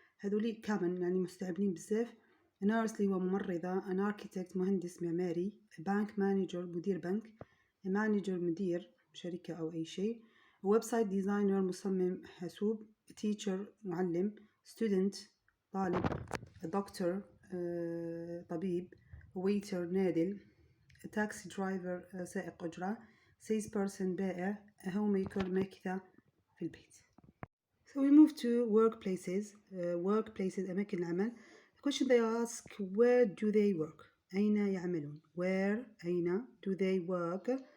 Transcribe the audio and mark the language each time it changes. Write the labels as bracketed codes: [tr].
[ar] هذولي common يعني مستعملين بزاف. [en] A nurse [ar] اللي هو ممرضة. [en] An architect [ar] مهندس معماري. [en] A bank manager [ar] مدير بنك. [en] A manager [ar] مدير شركة أو أي شيء. [en] A website designer [ar] مصمم حاسوب. [en] A teacher معلم. Student [ar] طالب. [en] A doctor [ar] طبيب. [en] A waiter [ar] نادل. [en] A taxi driver [ar] سائق أجرة. [en] salesperson بائع. A homemaker [ar] ماكثة في البيت. [en] So we move to workplaces. [ar] أماكن العمل. [en] The question they ask, where do they work? [ar] أين يعملون? [en] Where أين do they work?